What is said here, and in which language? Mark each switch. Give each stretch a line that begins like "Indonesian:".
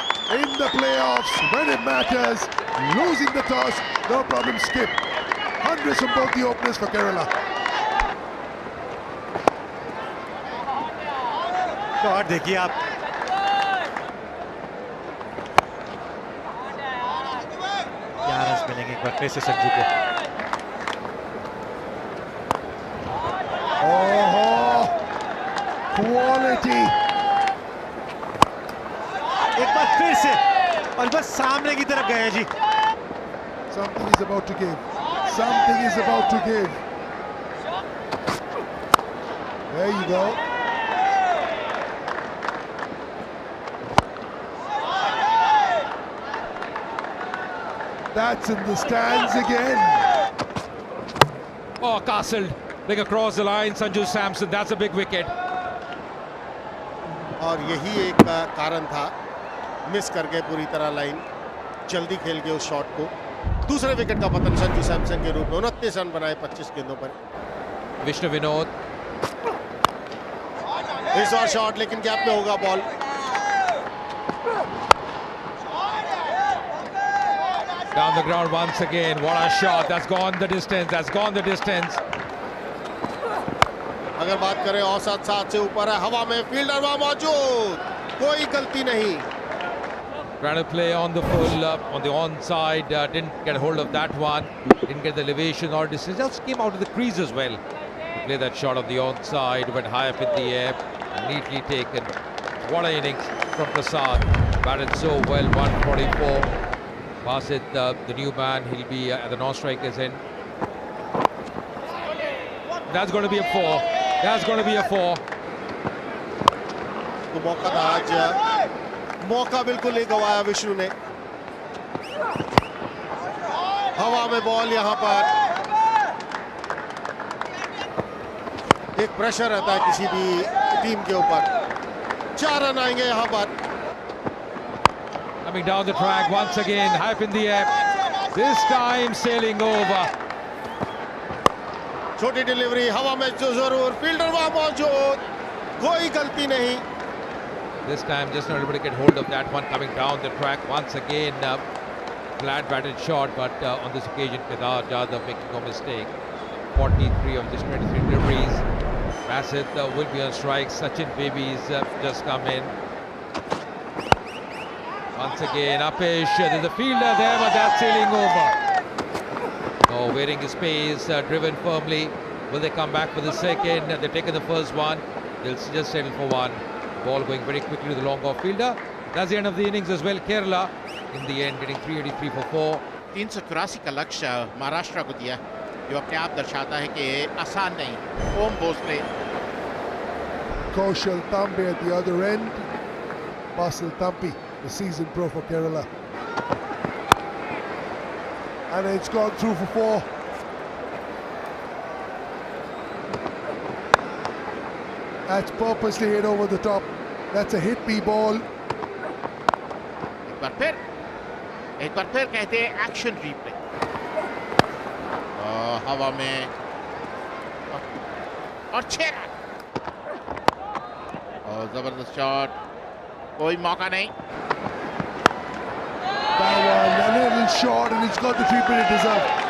English: in the playoffs when it matters. Losing the toss, no problem, skip. Hundreds from both the openers for Kerala.
Hindi: Shot देखिए आप, क्या run मिलेंगे एक बार फिर से संजू को।
English: Oh, quality.
Hindi: एक बार फिर से और बस सामने की तरफ गए जी।
English: Something is about to give. Something is about to give. There you go. That's in the stands again. Oh, castled. Big across the line, Sanju Samson. That's a big wicket.
Hindi: और यही एक कारण था, मिस कर गए पूरी तरह line, जल्दी खेल गए उस शॉट को। दूसरे विकेट का पतन संजू सैमसन के रूप में। 29 रन बनाए 25 गेंदों पर।
English: Vishnu Vinod.
Hindi: इस बार शॉट लेकिन गैप में होगा ball.
English: Down the ground once again. What a shot. That's gone the distance. That's gone the distance.
Hindi: अगर बात करें औसत 7 से ऊपर है, हवा में फील्डर वहां मौजूद, कोई गलती नहीं।
English: Trying to play on the full, on the onside. Didn't get a hold of that one. Didn't get the elevation or distance. Just came out of the crease as well. Play that shot on the onside. Went high up in the air. Neatly taken. What an innings from Prasad. Batted so well. 144. Basit, the new man, he'll be at the non-strikers end. That's going to be a 4. That's going to be a 4.
Hindi: तो मौका था आज, मौका बिल्कुल नहीं गवाया विष्णु ने। हवा में बॉल यहाँ पर, एक प्रेशर रहता है किसी भी टीम के ऊपर। 4 रन आएंगे यहाँ पर।
English: Coming down the track once again, high up in the air. This time sailing over.
Hindi: छोटी डिलीवरी, हवा में जो जरूर, फील्डर वहां मौजूद, कोई गलती नहीं।
English: This time just not able to get hold of that one. Coming down the track once again. Flat batted shot, but on this occasion Kedar Jadhav making no mistake. 43 of just 23 deliveries. Basit will be on strike. Sachin Baby's just come in. Once again, Apesh, there's a fielder there, but that's sailing over. Oh, waiting his pace, driven firmly. Will they come back for the second? They've taken the first one. They'll just settle for one. Ball going very quickly to the long off fielder. That's the end of the innings as well. Kerala, in the end, getting 383 for 4.
Hindi: 384 का लक्ष्य महाराष्ट्र को दिया, जो अपने आप दर्शाता है कि आसान नहीं। ओम Bhosle,
English: Kaushal Tambe at the other end. Basil Tampi, the season pro for Kerala. And it's gone through for 4. That's purposely hit over the top. That's a hit me ball.
Hindi: एक बार फिर कहते हैं एक्शन रिप्ले। हवा में और 6 run. और जबरदस्त shot, कोई मौका नहीं।
English: That one, a little short, and it's got the treatment it deserved.